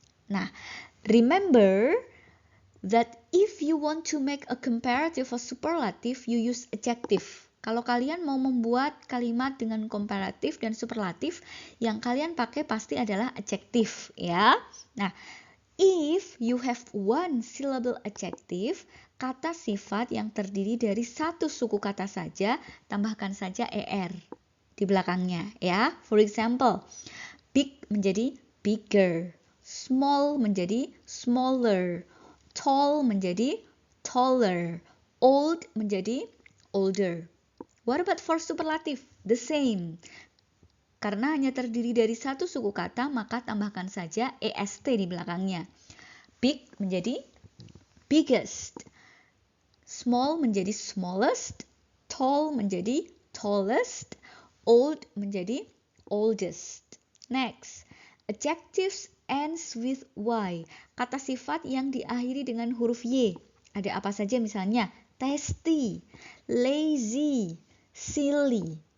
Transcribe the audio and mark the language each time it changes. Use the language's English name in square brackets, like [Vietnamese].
[English] Nah, remember that if you want to make a comparative or superlative, you use adjective. [Indonesian] Kalau kalian mau membuat kalimat dengan komparatif dan superlatif, yang kalian pakai pasti adalah adjective ya. Nah, [English] if you have one syllable adjective, [Indonesian] kata sifat yang terdiri dari satu suku kata saja, tambahkan saja er di belakangnya ya. [English] For example, big menjadi bigger, small menjadi smaller, tall menjadi taller, old menjadi older. What about for superlative? The same. [Indonesian] Karena hanya terdiri dari satu suku kata, maka tambahkan saja est di belakangnya. [English] Big menjadi biggest, small menjadi smallest, tall menjadi tallest, old menjadi oldest. Next, adjectives ends with y. [Indonesian] Kata sifat yang diakhiri dengan huruf y. Ada apa saja misalnya? [English] Tasty, lazy, silly.